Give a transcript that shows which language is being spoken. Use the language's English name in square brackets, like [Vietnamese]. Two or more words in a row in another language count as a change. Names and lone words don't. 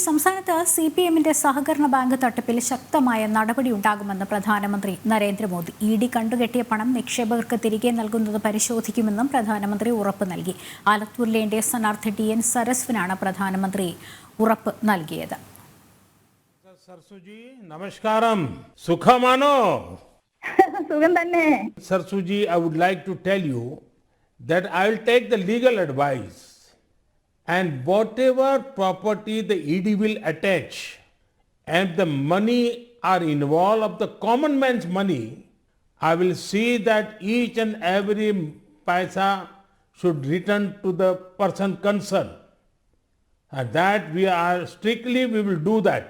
[Malayalam] സംസ്ഥാനത്ത് CPM-ന്റെ സഹകരണ ബാങ്ക് തട്ടിപ്പിൽ ശക്തമായ നടപടി ഉണ്ടാകുമെന്ന് പ്രധാനമന്ത്രി നരേന്ദ്രമോദി. ഇഡി കണ്ടുകെട്ടിയ പണം നിക്ഷേപകർക്ക് തിരികെ നൽകുന്നത് പരിശോധിക്കുമെന്നും പ്രധാനമന്ത്രി ഉറപ്പ് നൽകി. ആലത്തൂരിലെ എൻഡിഎ സ്ഥാനാർത്ഥി TN സരസുവിനാണ് പ്രധാനമന്ത്രി ഉറപ്പ് നൽകിയത്. സരസുജി നമസ്കാരം സുഖമാണോ സുഖം തന്നെ [English] सरसुजी I would like to tell you that I will take the legal advice and whatever property the ED will attach and the money are involved of the common man's money, I will see that each and every paisa should return to the person concerned, and that we will do that.